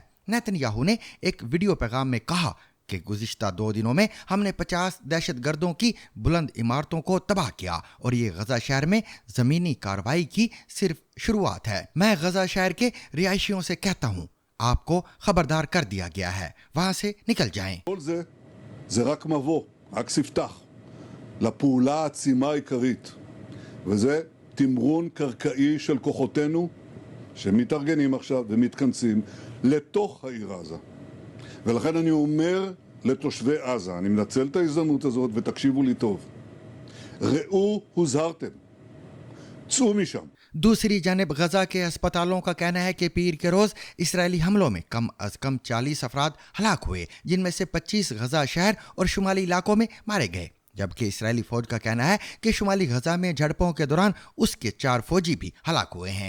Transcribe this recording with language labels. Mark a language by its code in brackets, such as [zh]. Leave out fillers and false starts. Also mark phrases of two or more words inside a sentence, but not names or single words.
[ur] نیتن یاہو نے ایک ویڈیو پیغام میں کہا کہ گزشتہ 2 دنوں میں ہم نے 50 دہشت گردوں کی بلند عمارتوں کو تباہ کیا، اور یہ غزہ شہر میں زمینی کارروائی کی صرف شروعات ہے۔ میں غزہ شہر کے رہائشیوں سے کہتا ہوں، آپ کو خبردار کر دیا گیا ہے، وہاں سے نکل جائیں۔ [he] כל זה רק מבוא, רק ספתח לפעולה העצימה העיקרית, וזה תמרון קרקעי של כוחותינו שמתארגנים עכשיו ומתכנסים לתוך העיר עזה. ולכן אני אומר לתושבי עזה, אני מנצל את ההזדמנות הזאת ותקשיבו לי טוב, ראו הוזהרתם, צאו משם. [ur] دوسری جانب غزہ کے ہسپتالوں کا کہنا ہے کہ پیر کے روز اسرائیلی حملوں میں کم از کم 40 افراد ہلاک ہوئے، جن میں سے 25 غزہ شہر اور شمالی علاقوں میں مارے گئے، جبکہ اسرائیلی فوج کا کہنا ہے کہ شمالی غزہ میں جھڑپوں کے دوران اس کے 4 فوجی بھی ہلاک ہوئے ہیں۔